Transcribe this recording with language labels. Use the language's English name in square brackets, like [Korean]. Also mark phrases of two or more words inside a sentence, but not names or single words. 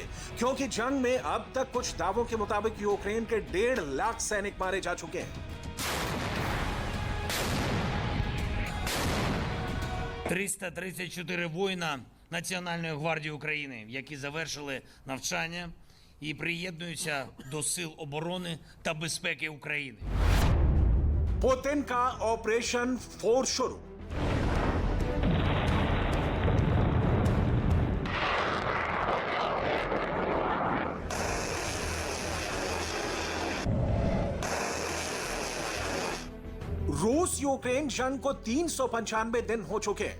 [Hindi] क्योंकि जंग में अब तक कुछ दावों के मुताबिक यूक्रेन के 1.5 लाख सैनिक मारे जा चुके हैं। [Ukrainian] 334 воїна Національної гвардії України, які завершили навчання і приєднуються до Сил оборони та безпеки України. [Hindi] पुतिन का ऑपरेशन फोर्स शुरू। रूस यूक्रेन जंग को 395 दिन हो चुके हैं।